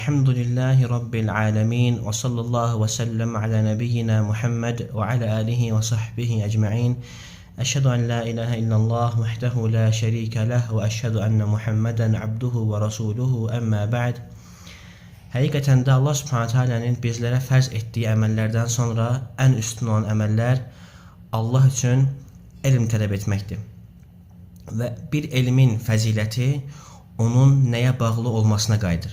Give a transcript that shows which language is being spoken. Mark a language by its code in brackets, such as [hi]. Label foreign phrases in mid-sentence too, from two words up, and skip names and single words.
[ar] الحمد لله رب العالمين وصلى الله وسلم على نبينا محمد وعلى آله وصحبه أجمعين. أشهد أن لا إله إلا الله وحده لا شريك له وأشهد أن محمدا عبده ورسوله أما بعد. [az] Həqiqətən də [ar] الله سبحانه تعالى'nın [az] bizlərə fərz etdiyi əməllərdən sonra ən üstün olan əməllər Allah üçün elm tələb etməkdir. Və bir elmin fəziləti onun nəyə bağlı olmasına qayıdır.